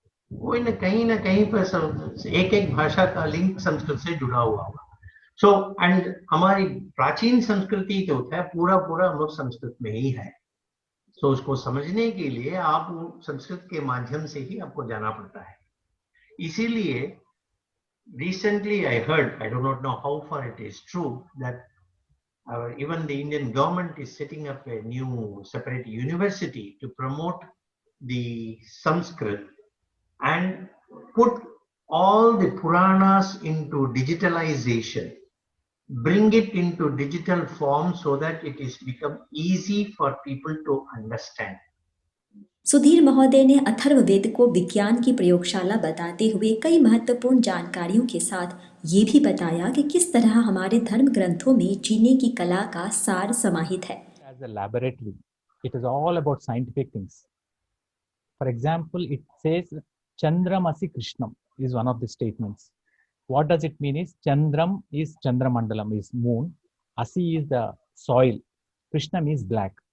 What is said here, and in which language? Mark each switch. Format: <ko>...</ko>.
<hi>कोई ना कहीं पर एक भाषा का लिंक संस्कृत से जुड़ा हुआ होगा।</hi> <en>so and</en> <hi>हमारी प्राचीन संस्कृति जो है पूरा हम लोग संस्कृत में ही है। सो उसको समझने के लिए आप संस्कृत के माध्यम से ही आपको जाना पड़ता है।</hi> <en>इसीलिए recently I heard, I do not know how far it is true, that even the Indian government is setting up a new separate university to promote the Sanskrit and put all the Puranas into digitalization, bring it into digital form so that it is become easy for people to understand.</en> <hi>Sudhir महोदय ने अथर्ववेद को विज्ञान की प्रयोगशाला बताते हुए कई महत्वपूर्ण जानकारियों के साथ ये भी बताया कि किस तरह हमारे धर्म ग्रंथों में जीने की कला का सार समाहित है।</hi> <en>As a laboratory, it is all about scientific things. For example, it says Chandramasi Krishnam is one of the statements. What does it mean is Chandram is Chandramandalam is moon, Asi is the soil, Krishnam is black.</en>